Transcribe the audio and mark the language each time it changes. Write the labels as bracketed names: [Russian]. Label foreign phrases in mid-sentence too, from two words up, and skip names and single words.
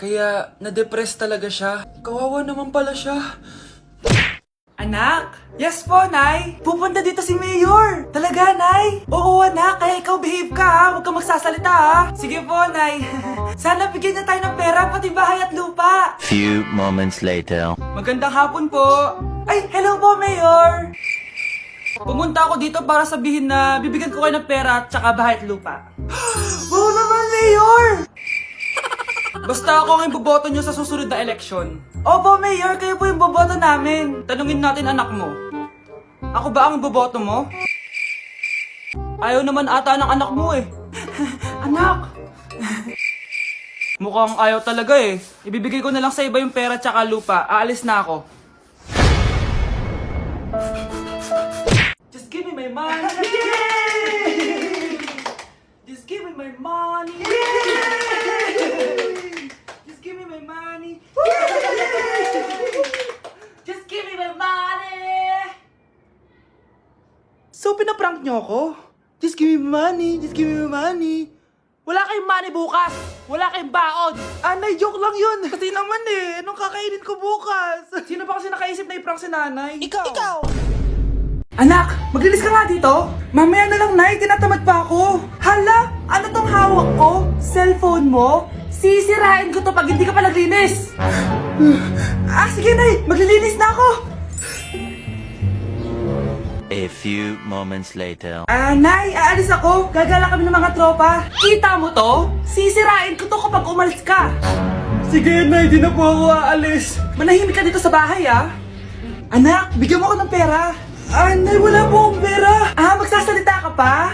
[Filipino] Kaya, na-depress talaga siya. Kawawa naman pala siya. Anak! Yes po, Nay! Pupunta dito si Mayor! Talaga, Nay? Oo, anak. Kaya ikaw behave ka, ha? Huwag kang magsasalita, ha? Sige po, Nay. Sana bigyan niya tayo ng pera, pati bahay at lupa. [English] Few moments later. [Filipino] Magandang hapon po. Ay, hello po, Mayor! Pumunta ako dito para sabihin na bibigyan ko kayo ng pera at saka bahay at lupa. Wow naman, Mayor! Basta ako ang iboboto nyo sa susunod na eleksyon. Opo, Mayor, kayo po yung boboto namin. Tanungin natin anak mo. Ako ba ang iboboto mo? Ayaw naman ata ng anak mo eh. Anak! Mukhang ayaw talaga eh. Ibibigay ko na lang sa iba yung pera tsaka lupa. Aalis na ako. [English] Just give me my money. Just give me my money. Just give me my money. Just give me my money. So, [Filipino] pinaprank nyo ako? [English] Just give me money. Just give me money. [Filipino] Wala kayong money bukas. Wala kayong baon. Nay, joke lang yun. Kasi naman eh, anong kakainin ko bukas? Sino ba kasi nakaisip na i-prank si nanay? Ikaw. Anak, maglinis ka nga dito. Mamaya na lang, Nay. Tinatamad pa ako. Hala, ano tong hawak ko? Cellphone mo? Sisirain ko to pag hindi ka pa naglinis. Sige, Nay. Maglilinis na ako. [English] few moments later. [Filipino] Nay, aalis ako. Gagala kami ng mga tropa. Kita mo to? Sisirain ko to kapag umalis ka. Sige, Nay, di na po ako aalis. Manahimik ka dito sa bahay, ah. Anak, bigyan mo ako ng pera. Nay, wala po akong pera. Magsasalita ka pa?